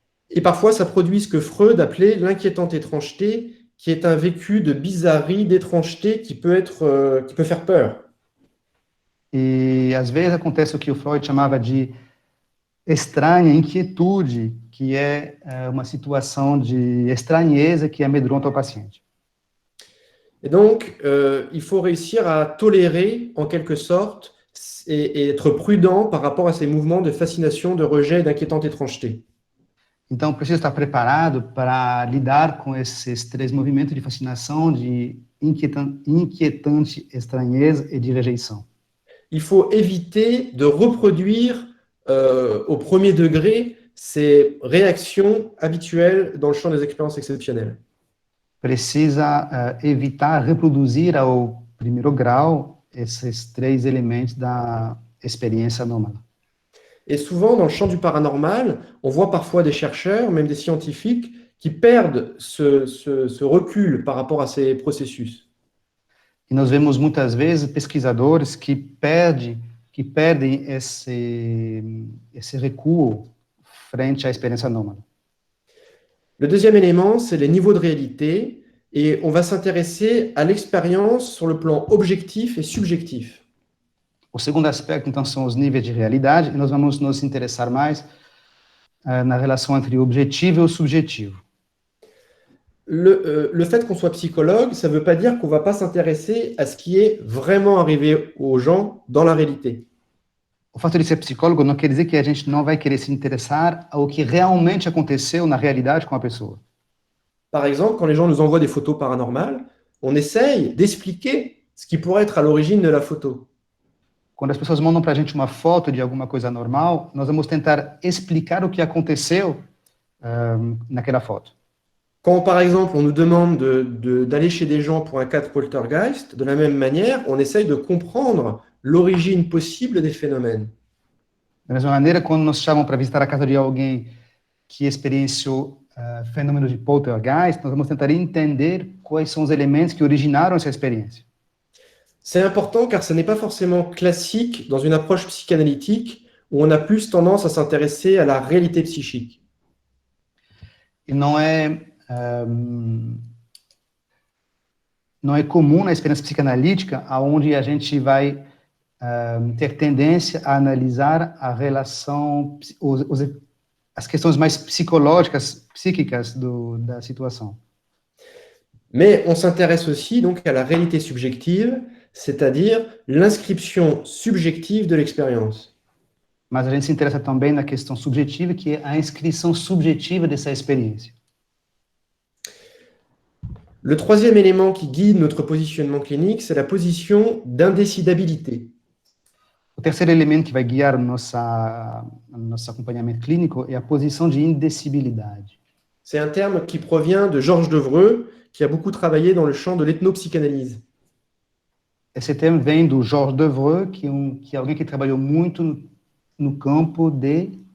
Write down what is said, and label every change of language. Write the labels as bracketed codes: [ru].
[fr] Et parfois, ça produit ce que Freud appelait l'inquiétante étrangeté, qui est un vécu de bizarrerie, d'étrangeté qui peut faire peur. [pt] E às vezes acontece o que o Freud chamava de estranha inquietude, que é uma situação de estranheza que amedronta o paciente. [fr] Et donc, il faut réussir à tolérer, en quelque sorte, et être prudent par rapport à ces mouvements de fascination, de rejet et d'inquiétante étrangeté. [pt] Então, precisa estar preparado para lidar com esses 3 movimentos de fascinação, de inquietante estranheza e de rejeição. [fr] Il faut éviter de reproduire au premier degré ces réactions habituelles dans le champ des expériences exceptionnelles. [pt] Precisa evitar reproduzir ao primeiro grau esses 3 elementos da experiência anômala. [fr] Et souvent, dans le champ du paranormal, on voit parfois des chercheurs, même des scientifiques, qui perdent ce recul par rapport à ces processus. [pt] E nós vemos muitas vezes pesquisadores que perdem esse recuo frente à experiência anômala. [fr] Le deuxième élément, c'est les niveaux de réalité, et on va s'intéresser à l'expérience sur le plan objectif et subjectif. [pt] O segundo aspecto, então, são os níveis de realidade, e nós vamos nos interessar mais na relação entre o objetivo e o subjetivo. [fr] Le fait qu'on soit psychologue, ça ne veut pas dire qu'on ne va pas s'intéresser à ce qui est vraiment arrivé aux gens dans la réalité. [pt] O fato de ser psicólogo não quer dizer que a gente não vai querer se interessar ao que realmente aconteceu na realidade com a pessoa. [fr] Par exemple, quand les gens nous envoient des photos paranormales, on essaye d'expliquer ce qui pourrait être à l'origine de la photo. [pt] Quando as pessoas mandam para a gente uma foto de alguma coisa anormal, nós vamos tentar explicar o que aconteceu naquela foto. [fr] Quand, par exemple, on nous demande d'aller chez des gens pour un cas de poltergeist, de la même manière, on essaye de comprendre l'origine possible des phénomènes. [pt] Da mesma maneira, quando nos chamam para visitar a casa de alguém que experienciou fenômenos de poltergeist, nós vamos tentar entender quais são os elementos que originaram essa experiência. [fr] C'est important car ce n'est pas forcément classique dans une approche psychanalytique où on a plus tendance à s'intéresser à la réalité psychique. [pt] E não é comum na experiência psicanalítica, aonde a gente vai ter tendência a analisar a relação, as questões mais psicológicas, psíquicas da situação. [fr] Mais on s'intéresse aussi donc à la réalité subjective, c'est-à-dire l'inscription subjective de l'expérience. [pt] Mas a gente se interessa também na questão subjetiva, que é a inscrição subjetiva dessa experiência. [fr] Le troisième élément qui guide notre positionnement clinique, c'est la position d'indécidabilité. [pt] O terceiro elemento que vai guiar o nosso acompanhamento clínico é a posição de indecibilidade. [fr] C'est un terme qui provient de Georges Devreux, qui a beaucoup travaillé dans le champ de l'ethnopsychanalyse. [pt] Esse termo vem do Georges Devreux, que é alguém que trabalhou muito no campo de...